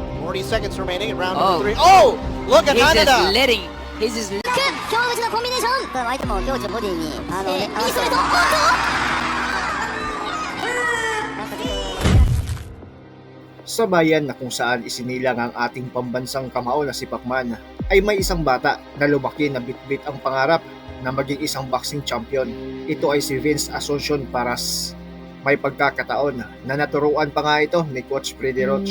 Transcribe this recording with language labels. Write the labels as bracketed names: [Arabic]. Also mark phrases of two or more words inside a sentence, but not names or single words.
[English] 40 seconds remaining in round number 3. Oh! Look at Hanada! He's just [Japanese] 京口のコンビネーション相手も京口のボディに右ストレート [Filipino] Sa bayan na kung saan isinilang ang ating pambansang kamao na si Pacman, ay may isang bata na lumaki na bitbit ang pangarap na maging isang boxing champion. Ito ay si Vince Asuncion Paras. May pagkakataon na naturuan pa nga ito ni Coach Freddy Roach.